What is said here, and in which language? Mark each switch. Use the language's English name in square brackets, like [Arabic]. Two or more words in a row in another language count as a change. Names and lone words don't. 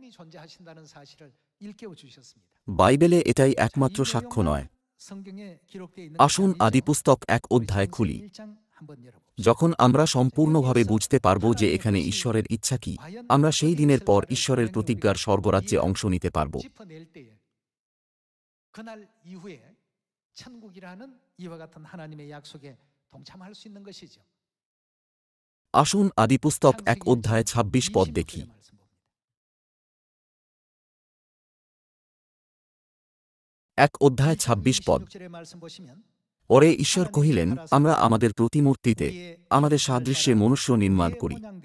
[Bangla] বাইবেলে এটাই একমাত্র সাক্ষ্য নয়। আসুন আদিপুস্তক 1 অধ্যায় খুলি। যখন আমরা সম্পূর্ণভাবে বুঝতে পারব যে এখানে ঈশ্বরের ইচ্ছা কি, আমরা সেই দিনের পর ঈশ্বরের প্রতিজ্ঞার স্বর্গরাজ্যে অংশ নিতে পারব। [Korean] 그날 이후에 천국이라는 이와 같은 하나님의 약속에 동참할 수 있는 것이죠. [Bangla] আসুন আদিপুস্তক 1 অধ্যায় 26 পদ দেখি। 1 অধ্যায় 26 পদ। ওরে ঈশ্বর কহিলেন, আমরা আমাদের প্রতিমূর্তিতে আমাদের সাদৃশ্যে মনুষ্য নির্মাণ করি।